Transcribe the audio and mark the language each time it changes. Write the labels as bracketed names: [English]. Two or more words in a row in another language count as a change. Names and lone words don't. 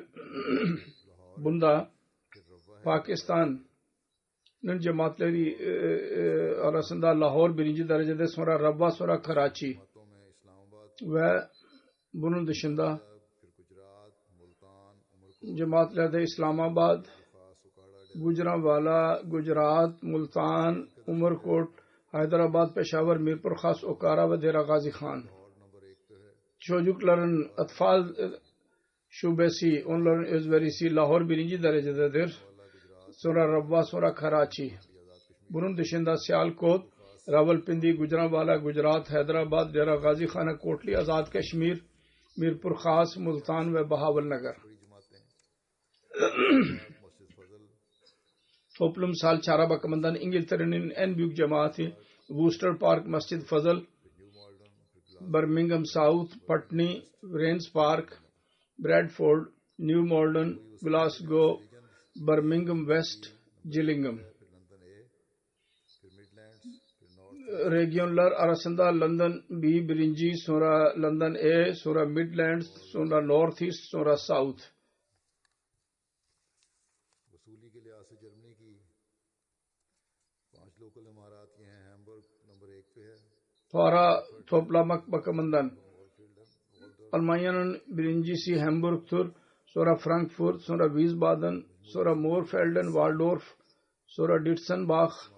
[Turkish] Bunda Pakistan'ın cemaatleri arasında Lahore birinci derecede, sonra Rabwa, sonra Karachi ve bunun dışında cemaatlerde İslamabad, Gujranwala, Gujarat, Multan, Umarkot, Hyderabad, Peshawar, Mirpur Khas, Okara ve Dera Ghazi Khan. Çocukların atfal şubesi, onların özverisi Lahore birinci derecededir. Sonra Rabwa, sonra Karachi. Bunun dışında Sialkot, Rawalpindi, Gujranwala, Gujarat, Hyderabad, Dera Ghazi Khan, Kotli, Azad Kashmir, Mirpur Khas, Multan ve Bahawalnagar. Toplumsal çare bakımından İngiltere'nin en büyük cemaati Worcester Park, Masjid Fazıl, Birmingham South, Putney, Rains Park, Bradford, New Malden, Glasgow, Birmingham West, Gillingham. Regionlar arasında London B birinci, sonra London A, sonra Midlands, sonra North East, sonra South. Para toplamak bakımından Almanya'nın birincisi Hamburg'tur, sonra Frankfurt, sonra Wiesbaden, sonra Moorfelden, Waldorf, sonra Ditzenbach.